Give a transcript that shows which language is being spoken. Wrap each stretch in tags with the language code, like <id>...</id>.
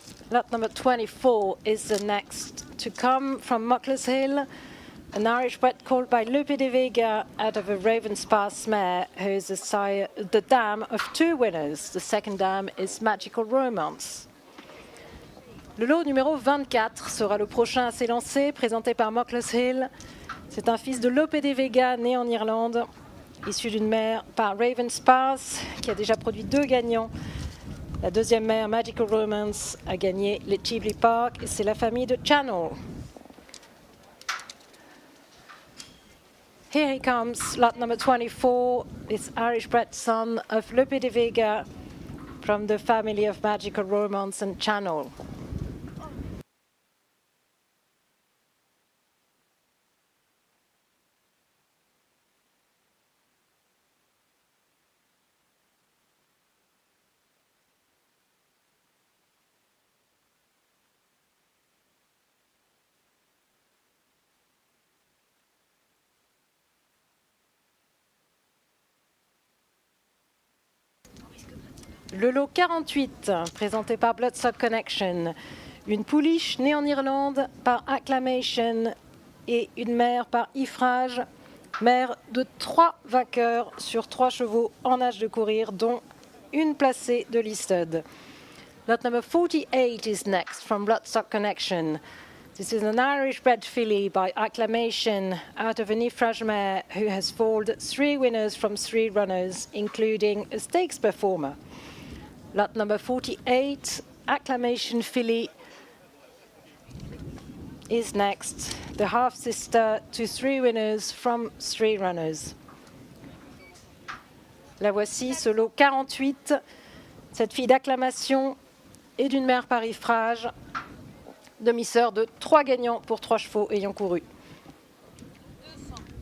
<en>Lot number 24 is the next to come from Muckler's Hill, an Irish bred called by Lupe de Vega out of a Raven's Pass mare, who is the dam of 2 winners. The second dam is Magical Romance.</en> <fr>Le lot numéro 24 sera le prochain à s'élancer, présenté par Muckler's Hill. C'est un fils de Lope de Vega, né en Irlande, issu d'une mère par Raven's Pass, qui a déjà produit 2 gagnants. La deuxième mère, Magical Romance, a gagné les Chivley Park, et c'est la famille de Channel.</fr> <en>Here he comes, lot number 24, this Irish-bred son of Lope de Vega, from the family of Magical Romance and Channel.</en> <fr>Le lot 48, présenté par Bloodstock Connection. Une pouliche née en Irlande par Acclamation et une mère par Ifrage, mère de 3 vainqueurs sur 3 chevaux en âge de courir, dont une placée de listed.</fr> <en>Lot number 48 is next from Bloodstock Connection. This is an Irish-bred filly by Acclamation out of an Ifrage mare who has foaled 3 winners from 3 runners, including a stakes performer. Lot number 48, Acclamation filly, is next, the half-sister to 3 winners from 3 runners.</en> <fr>La voici, ce lot 48, cette fille d'acclamation et d'une mère par Ifrage, demi-sœur de 3 gagnants pour 3 chevaux ayant couru. 200.</fr>